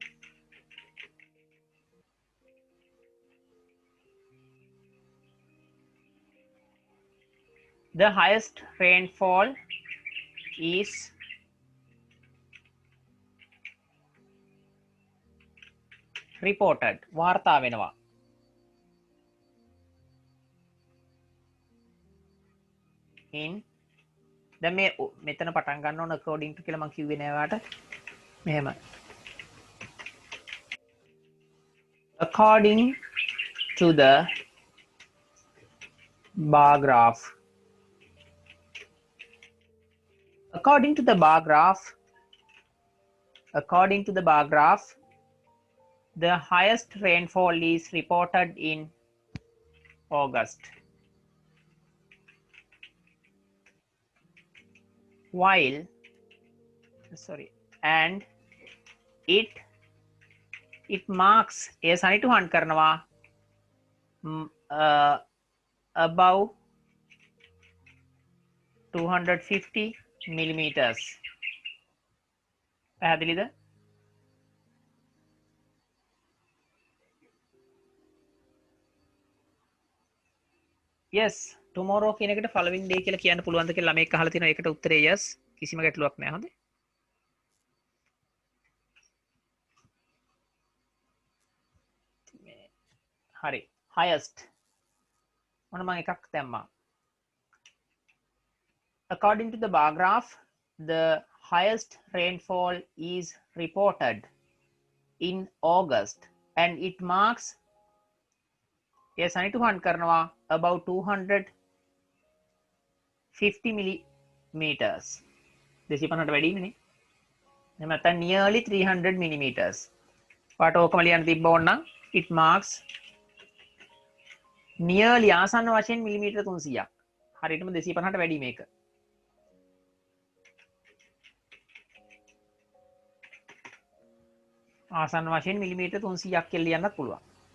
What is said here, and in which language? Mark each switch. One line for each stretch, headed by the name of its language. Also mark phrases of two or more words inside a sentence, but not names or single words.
English: rainfall is reported
Sinhala: වාර්තා වෙනවා. in දැන් මේ මෙතන පටන් ගන්න ඕන
English: according to
Sinhala: කියලා මම කිව්වේ නෑ ඔයාලට.
English: මෙහෙම according to the bar graph. According to the bar graph, the highest rainfall is reported in August. And it marks a
Sinhala: සනිටුහන් කරනවා
English: above 250 millimeters.
Sinhala: පැහැදිලිද?
English: yes tomorrow
Sinhala: කියන එකට
English: following day
Sinhala: කියලා කියන්න පුළුවන්ද කියලා ළමෙක් අහලා තිනවා. ඒකට උත්තරේ yes. කිසිම ගැටලුවක් නැහැ. හොඳයි. හරි. highest මොන මම එකක් දැම්මා.
English: According to the bar graph, the highest rainfall is reported in August and it marks
Sinhala: සනිටුහන් කරනවා
English: about 250 millimeters.
Sinhala: 250ට වැඩිනේ. එහෙම නැත්නම්
English: nearly 300 millimeters.
Sinhala: පාට ඕකම ලියන්න තිබ්බ ඕනනම්
English: it marks nearly
Sinhala: ආසන්න වශයෙන් මිලිමීටර 300ක්. හරියටම 250ට වැඩි මේක. ආසන්න වශයෙන් මිලිමීටර 300ක් කියලා ලියන්නත් පුළුවන්.